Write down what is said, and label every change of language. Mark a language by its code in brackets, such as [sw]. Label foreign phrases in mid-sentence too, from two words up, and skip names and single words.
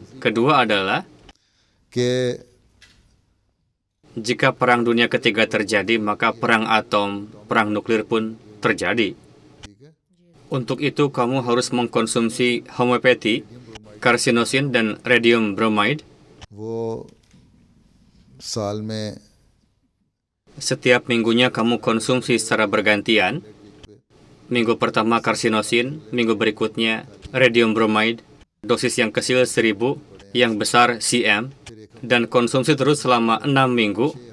[id] Kedua adalah, [hi] कि [id] jika Perang Dunia Ketiga terjadi, maka perang atom, perang nuklir pun terjadi. Untuk itu, kamu harus mengkonsumsi homeopati, karsinosin, dan radium bromide. [hi] वो साल में [id] Setiap minggunya kamu konsumsi secara bergantian. Minggu pertama karsinosin, minggu berikutnya radium bromide, dosis yang kecil 1000, yang besar CM, dan konsumsi terus selama 6 minggu.